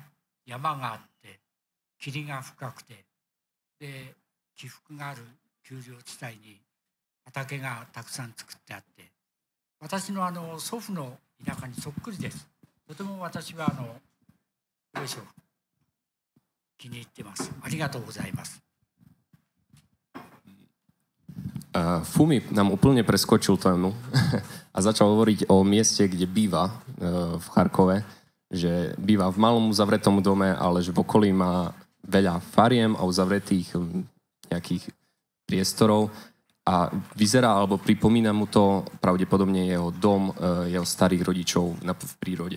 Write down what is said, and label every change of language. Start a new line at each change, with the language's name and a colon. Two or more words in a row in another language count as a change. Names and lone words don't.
Japanese: 山があって霧が深くて、で起伏がある丘陵地帯に畑がたくさん作ってあって、私の祖父の田舎にそっくりです。とても私はプレショフ気に入ってます。ありがとうございます。
Slovak: Fumi nám úplne preskočil tému a začal hovoriť o mieste, kde býva v Charkove, že býva v malom uzavretom dome, ale že v okolí má veľa fariem a uzavretých nejakých priestorov a vyzerá, alebo pripomína mu to pravdepodobne jeho dom, jeho starých rodičov v prírode.